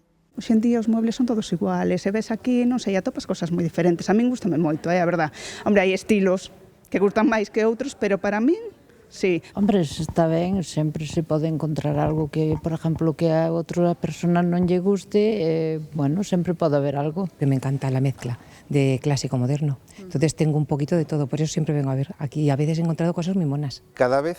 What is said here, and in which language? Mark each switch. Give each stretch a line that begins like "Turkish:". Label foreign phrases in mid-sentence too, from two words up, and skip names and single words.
Galician: Hoxe en día os muebles son todos iguales, e ves aquí, non sei, atopas cosas moi diferentes. A min gustame moito, a verdad. Hombre, hai estilos que gustan máis que outros, pero para min, sí. Hombre, está ben, sempre se pode encontrar algo que, por exemplo, que a outra persona non lle guste, bueno, sempre pode haber algo.
Spanish: Me encanta la mezcla de clásico moderno. Entonces tengo un poquito de todo, por eso siempre vengo a ver aquí. A veces he encontrado cosas muy monas. Cada vez